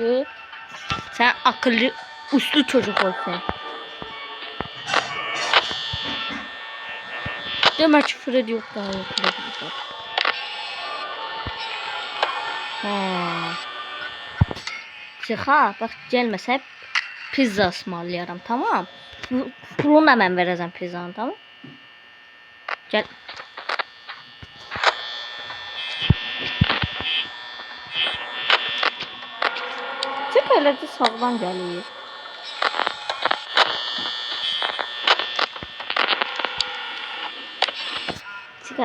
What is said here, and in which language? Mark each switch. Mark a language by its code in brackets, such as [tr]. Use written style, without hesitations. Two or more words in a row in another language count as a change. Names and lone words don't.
[tr] Sən akıllı, uslu çocuk olsun. [az] Demək ki Freddy yox daha yox. Çıxa, bax gəlməsə pizza ısmarlayaram, tamam. [tr] Pulunu hemen vereceğim pizzanı, tamam. Gel. Çık öyle de sağdan geliyor. Çık.